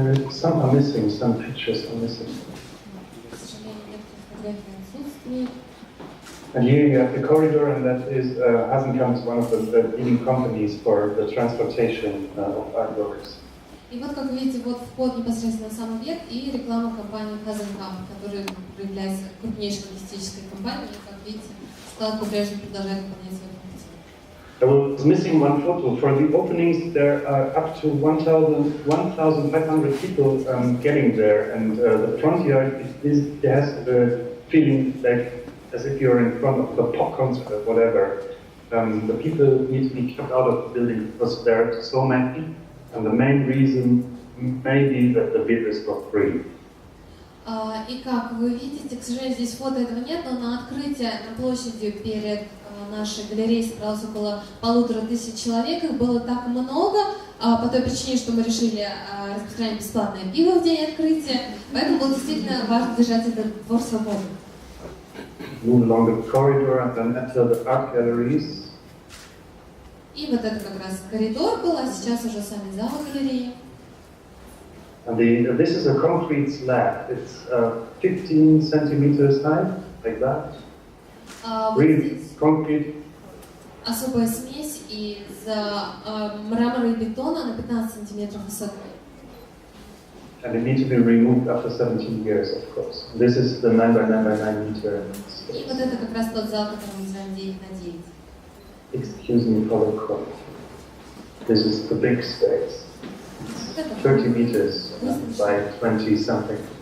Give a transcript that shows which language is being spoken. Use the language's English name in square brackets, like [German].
[English] Some are missing, some pictures are missing. [Russian] К сожалению, некоторые фотографии отсутствуют. [English] And here you have the corridor, and that is Hasenkamp is one of the leading companies for the transportation of artworks. [Russian] И вот, как видите, вот вход непосредственно на самый верх и реклама компании Hasenkamp, которая является крупнейшей логистической компанией. И, как видите, склад по-прежнему продолжает выполнять свою функцию. [English] I was missing one photo. For the openings, there are up to 1,500 people getting there, and the front yard has the feeling like as if you're in front of the pop concert or whatever. The people need to be kept out of the building because there are so many, and the main reason may be that the beer is for free. [Russian] И как вы видите, к сожалению, здесь фото этого нет, но на открытие на площади перед нашей галереей собралось около 1500 человек. Их было так много по той причине, что мы решили распространять бесплатное пиво в день открытия. Поэтому было действительно важно держать этот двор свободным. [English] Move along the corridor and then enter the art galleries. [Russian] И вот это как раз коридор был, а сейчас уже сами залы галереи. [English] And this is a concrete slab. It's 15 centimeters high, like that. Really concrete. [Russian] Особая смесь из мрамора и бетона на 15 сантиметров высотой. [English] And it needs to be removed after 17 years, of course. This is the 9 by 9 by 9 meter space. [Russian] И вот это как раз тот зал, который мы называем 9 на 9. [English] Excuse me for the quote. This is the big space. It's 30 meters by 20 something.